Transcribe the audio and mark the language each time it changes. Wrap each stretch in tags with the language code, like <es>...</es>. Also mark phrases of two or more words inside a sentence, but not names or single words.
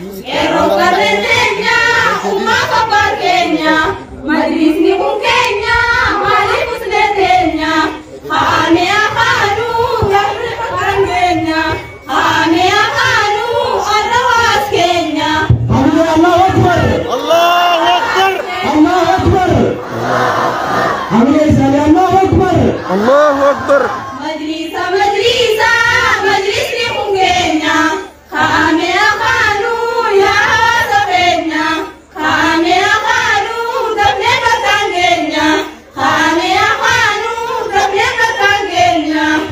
<om>Yeroo garreen teenya ummaa kabbaa keenya. Majlisni kun keenya maaliif usnee teenya? Kaane amalu dafne kan keenya. Kaane amalu arra waas keenya. Hamza,</om> <ar>الله أكبر. الله أكبر. الله أكبر. Hamza Ismail, Allahu Akbar. الله أكبر.</ar> <om>Majlisa, majlisa, majlisni kun keenya. Kaane amalu ya hawaasa keenya. Kaane amalu dafne bakkaan keenya. Kaane amalu dafne bakkaan keenya.</om>